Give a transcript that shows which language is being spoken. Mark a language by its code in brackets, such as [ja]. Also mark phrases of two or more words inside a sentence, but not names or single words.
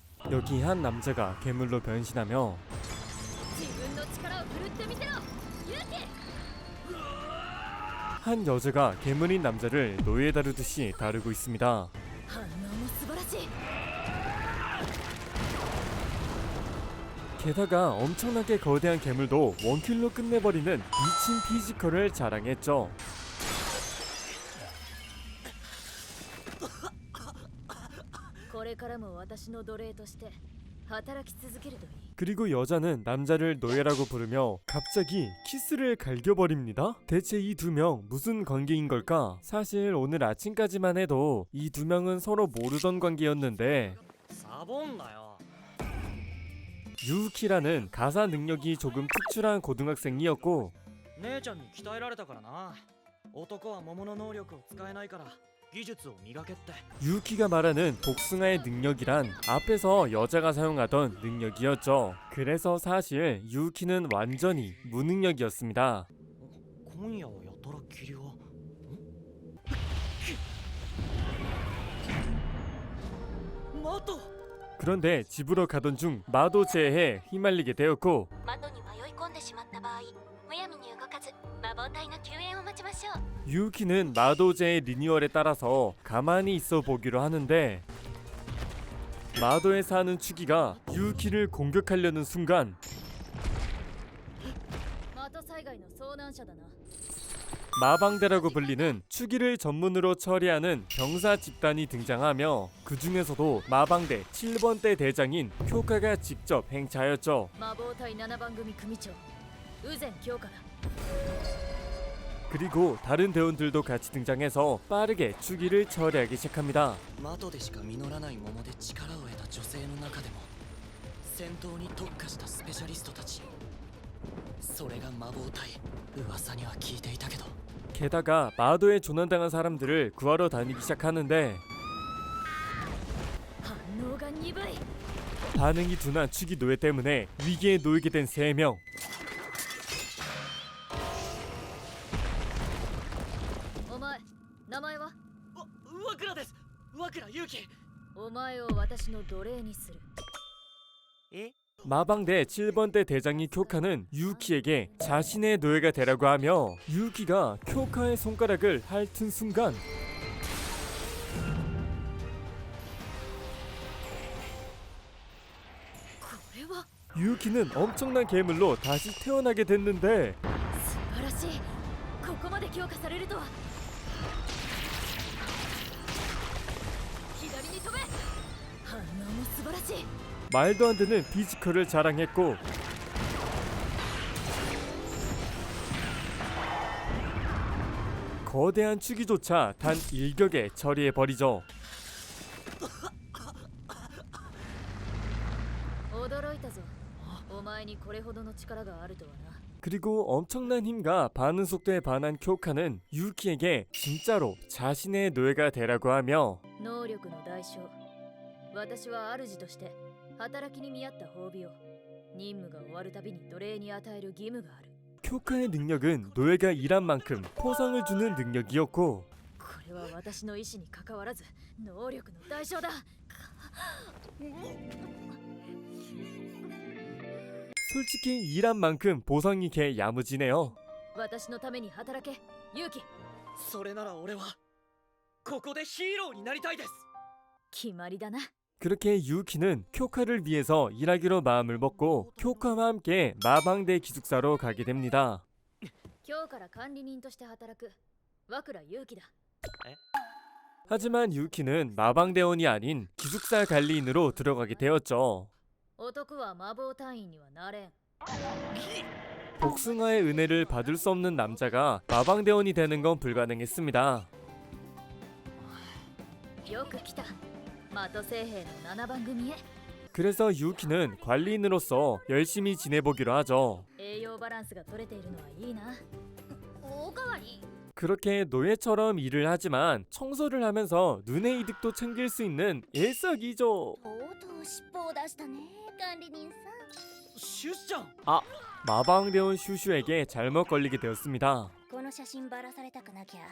[ko] 여기 한 남자가 괴물로 변신하며 [ja] 自分の力を振るってみせろ勇気 [ko] 한 여자가 괴물인 남자를 노예 다루듯이 다루고 있습니다. [ja] 反応も素晴らしい [ko] 게다가 엄청나게 거대한 괴물도 원킬로 끝내버리는 미친 피지컬을 자랑했죠. [ja] これからも私の奴隷として働き続けるといい [ko] 그리고 여자는 남자를 노예라고 부르며 갑자기 키스를 갈겨버립니다. 대체 이 두 명 무슨 관계인 걸까? 사실 오늘 아침까지만 해도 이 두 명은 서로 모르던 관계였는데 사본나요. 유우키라는 가사 능력이 조금 특출한 고등학생이었고 [ja] 姉ちゃんに鍛えられたからな。男は桃の能力を使えないから技術を磨けって。 [ko] 유우키가 말하는 복숭아의 능력이란 앞에서 여자가 사용하던 능력이었죠. 그래서 사실 유우키는 완전히 무능력이었습니다. [ja] 今夜はやたら霧が。 [ko] 마토! 그런데 집으로 가던 중 마도제에 휘말리게 되었고 [ja] 窓に迷い込んでしまった場合むやみに動かず魔法隊の救援を待ちましょう [ko] 유우키는 마도제의 리뉴얼에 따라서 가만히 있어 보기로 하는데 마도에 사는 추기가 유우키를 공격하려는 순간 [ja] 的災害の遭難者だな [ko] 마방대라고 불리는 추기를 전문으로 처리하는 병사 집단이 등장하며 그 중에서도 마방대 7번대 대장인 쿄카가 직접 행차하였죠. [ja] 魔法隊7番組組長宇前京香だ [ko] 그리고 다른 대원들도 같이 등장해서 빠르게 추기를 처리하기 시작합니다. [ja] マトでしか実らない桃で力を得た女性の中でも戦闘に特化したスペシャリストたち、それが魔法隊。噂には聞いていたけど [ko] 게다가 마도에 조난당한 사람들을 구하러 다니기 시작하는데 [ja] 反応が鈍い [ko] 반응이 둔한 추기 노예 때문에 위기에 놓이게 된 3명. [ja] お前名前はワクラです。ワクラ勇気。お前を私の奴隷にするえ [ko] 마방대 7번대 대장인 쿄카는 유우키에게 자신의 노예가 되라고 하며 유우키가 쿄카의 손가락을 핥은 순간 [ja] これは [ko] 유우키는 엄청난 괴물로 다시 태어나게 됐는데 [ja] 素晴らしいここまで強化されるとは左に飛べ反応も素晴らしい [ko] 말도 안 되는 피지컬을 자랑했고 거대한 추기조차 단 일격에 처리해버리죠. [ja] 驚いたぞお前にこれほどの力があるとはな [ko] 그리고 엄청난 힘과 반응 속도에 반한 쿄카는 유우키에게 진짜로 자신의 노예가 되라고 하며 [ja] 能力の代償私は主として働きに見合った褒美を任務が終わるたびに奴隷に与える義務がある [ko] 쿄카의 능력은 노예가 일한 만큼 포상을 주는 능력이었고 [ja] これは私の意志に関わらず能力の代償だ [ko] 솔직히 일한 만큼 보상이 개 야무지네요. [ja] 私のために働け勇気それなら俺はここでヒーローになりたいです。決まりだな [ko] 그렇게 유우키는 쿄카를 위해서 일하기로 마음을 먹고 쿄카와 함께 마방대 기숙사로 가게 됩니다. [ja] 今日から管理人として働く和倉勇気だ [ko] 하지만 유우키는 마방대원이 아닌 기숙사 관리인으로 들어가게 되었죠. [ja] 男は魔法隊員にはなれん [ko] 복숭아의 은혜를 받을 수 없는 남자가 마방대원이 되는 건 불가능했습니다. [ja] よく来た的星兵の7番組へ [ko] 그래서 유우키는 관리인으로서 열심히 지내보기로 하죠. [ja] 栄養バランスが取れているのはいいなおかわり [ko] 그렇게 노예처럼 일을 하지만 청소를 하면서 눈의 이득도 챙길 수 있는 일석이조. [ja] とうとう尻尾を出したね管理人さんシュッちゃん。 [ko] 마방대원 슈슈에게 잘못 걸리게 되었습니다.